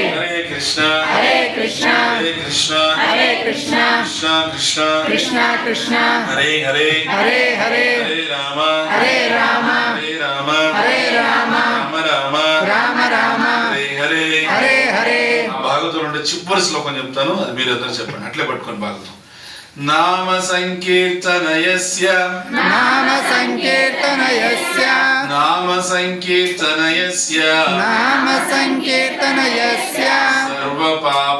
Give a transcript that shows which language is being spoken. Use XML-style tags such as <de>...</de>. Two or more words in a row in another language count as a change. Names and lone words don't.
<te>హరే కృష్ణ హరే కృష్ణ, హరే కృష్ణ హరే కృష్ణ, కృష్ణ కృష్ణ కృష్ణ కృష్ణ, హరే హరే హరే హరే, హరే రామ హరే రామ, హరే రామ హరే రామ, రామ రామ రామ రామ, హరే హరే హరే హరే. భాగవతం నుండి చివరి శ్లోకం చెప్తాను, అది మీరు అందరూ చెప్పండి. అట్లే పట్టుకొని భాగవతం.</te> <sa>నామ సంకీర్తనయస్య నామ సంకీర్తనయస్య నామ సంకీర్తనయస్య నామ సంకీర్తనయస్య సర్వ సర్వపాప</sa>